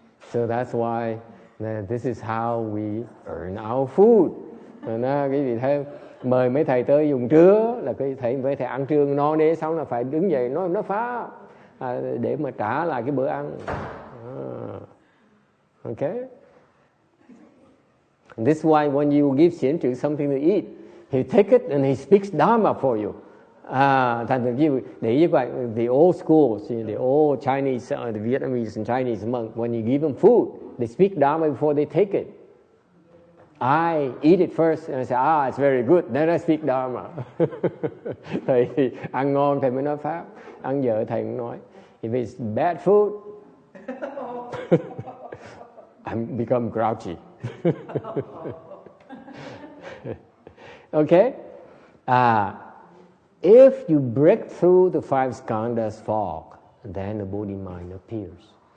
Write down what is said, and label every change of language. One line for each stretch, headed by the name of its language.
English: So that's why this is how we earn our food.
Vietnamese: Quý vị thấy, mời mấy thầy tới dùng trưa là mấy thầy ăn trưa no đế xong là phải đứng dậy nói phá để mà trả lại cái bữa ăn.
English: Okay? This is why when you give xiển trừ something to eat, he take it and he speaks Dharma for you.
Vietnamese: Thành như để ý vậy,
English: the old schools, the old Chinese, the Vietnamese and Chinese monk, when you give them food, they speak Dharma before they take it. I eat it first and I say, it's very good, then I speak Dharma.
Vietnamese: Thầy thì ăn ngon thầy mới nói Pháp, ăn dở thầy cũng nói.
English: If it's bad food, I become grouchy. Okay? If you break through the five skhandhas fog, then the Bodhi mind appears.